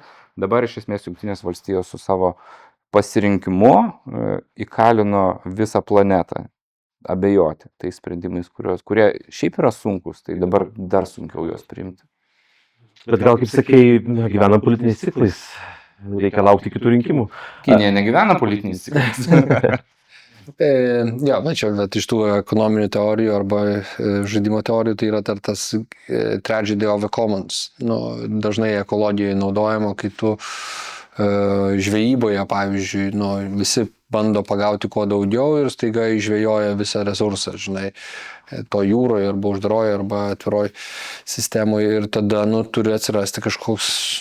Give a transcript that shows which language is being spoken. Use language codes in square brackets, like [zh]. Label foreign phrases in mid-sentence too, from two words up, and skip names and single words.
[lt] Dabar iš esmės Jungtinės valstijos su savo pasirinkimu įkalino visą planetą abejoti tais sprendimais, kurie šiaip yra sunkus, tai dabar dar sunkiau juos priimti. Bet gal, kaip sakei, gyvenam politiniais ciklais, reikia laukti kitų rinkimų. Kinija negyvena politiniais ciklais. Jo, čia iš tų ekonominių teorijų arba žaidimo teorijų tai yra tas [en] tragedy of the commons. [lt] Dažnai ekologijoje naudojama, kai tu žvejyboje, pavyzdžiui, visi bando pagauti kuo daugiau ir staiga išžvejoja visą resursą, žinai, to jūroje arba uždaroje arba atviroje sistemoje ir tada, turi atsirasti kažkoks,